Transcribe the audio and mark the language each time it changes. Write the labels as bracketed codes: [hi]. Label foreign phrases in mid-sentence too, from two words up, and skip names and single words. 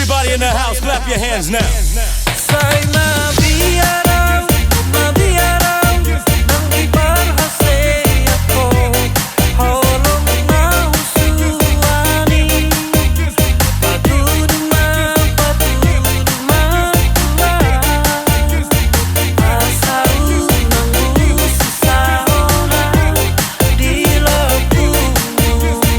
[en] Everybody in the house, clap your hands now. [bbc] Say mabiarang, mabiarang nang iparhase ako. Holong na usuani, patuduma, patuduma tua. Asal nang usisahona di lepumu.